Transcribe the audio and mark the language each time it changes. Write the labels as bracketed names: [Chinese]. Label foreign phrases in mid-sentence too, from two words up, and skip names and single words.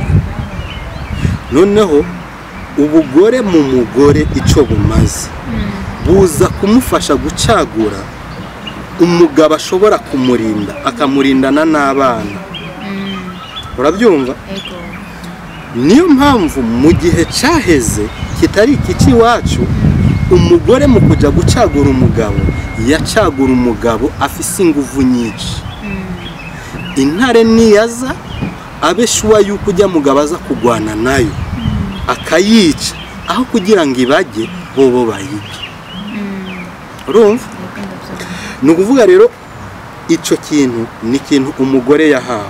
[Rundi] Noneho ubugore mu mugore icyo bumaze buza kumufasha gucagura umugabo ashobora kumurinda akamurindana n'abana. Urabyumva? Niyo mpamvu mu gihe cyaheze kitari ikici wacu umugore mu kujya gucagura umugabo yacagura umugabo afise inguvu nyinshi. Intare niyaza abe shuwa yuko ujya mugabo aza kugwana nayo akayica aho kugira ngo ibajye bobo bayige. Urumva? Ni ukuvuga rero icyo kintu ni ikintu umugore yahawe.